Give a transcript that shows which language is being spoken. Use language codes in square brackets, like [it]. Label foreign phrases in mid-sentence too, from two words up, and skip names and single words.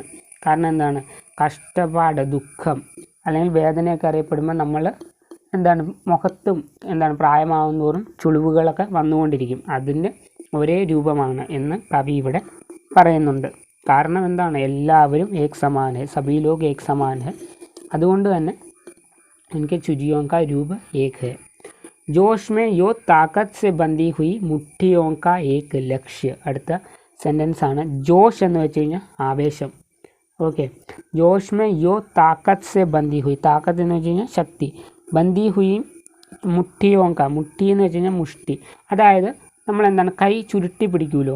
[ml] കാരണം എന്താണ്, കഷ്ടപ്പാട്, ദുഃഖം അല്ലെങ്കിൽ വേദനയൊക്കെ അറിയപ്പെടുമ്പോൾ നമ്മൾ എന്താണ്, മുഖത്തും എന്താണ് പ്രായമാവുന്നതോറും ചുളിവുകളൊക്കെ വന്നുകൊണ്ടിരിക്കും. അതിൻ്റെ ഒരേ രൂപമാണ് എന്ന് കവി ഇവിടെ പറയുന്നുണ്ട്. കാരണം എന്താണ്, എല്ലാവരും [hi] एक समान है, सभी लोग एक समान है. [ml] അതുകൊണ്ട് തന്നെ [hi] इनके चुजियों का रूप एक है. जोश में यो ताकत से बंधी हुई मुट्ठियों का एक लक्ष्य. [ml] അടുത്ത സെൻറ്റൻസ് ആണ്. ജോഷ് എന്ന് വെച്ച് കഴിഞ്ഞാൽ ആവേശം. ഓക്കെ, [hi] जोश में यो ताकत से बंधी हुई, [ml] താക്കത്ത് എന്ന് വെച്ച് കഴിഞ്ഞാൽ ശക്തി, [hi] बंधी हुई मुट्ठियों का, [ml] മുട്ടി എന്ന് വെച്ച് കഴിഞ്ഞാൽ മുഷ്ടി, അതായത് നമ്മൾ എന്താണ് കൈ ചുരുട്ടി പിടിക്കുമല്ലോ.